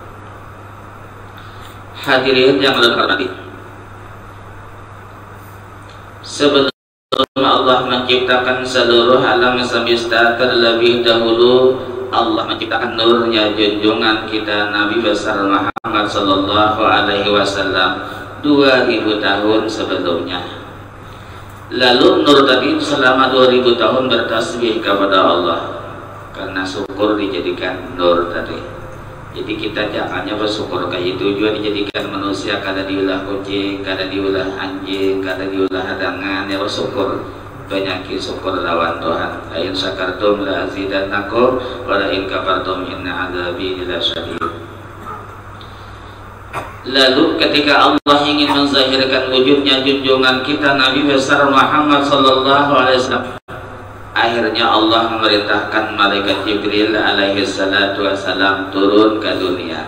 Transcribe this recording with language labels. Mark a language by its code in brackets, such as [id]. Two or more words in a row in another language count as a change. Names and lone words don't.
[id] Hadirin yang berhormati, sebelum Allah menciptakan seluruh alam semesta, terlebih dahulu Allah menciptakan nurnya junjungan kita Nabi besar Muhammad [ar] صلى الله عليه وسلم [id] 2000 tahun sebelumnya. Lalu nur tadi selama 2000 tahun bertasbih kepada Allah, karena syukur dijadikan nur tadi. [bjn] Jadi kita jangannya bersyukur kayak itu juga dijadikan manusia, kada diulah kucing, kada diulah anjing, kada diulah hadangan, ya bersyukur. Banyak syukur lawan Tuhan. [ar] لئن شكرتم لأزيدنكم ولئن كفرتم إن عذابي لشديد. [id] Lalu ketika Allah ingin menzahirkan wujudnya junjungan kita Nabi besar Muhammad [ar] صلى الله عليه وسلم, [id] akhirnya Allah memerintahkan malaikat Jibril [ar] عليه الصلاة والسلام [id] turun ke dunia.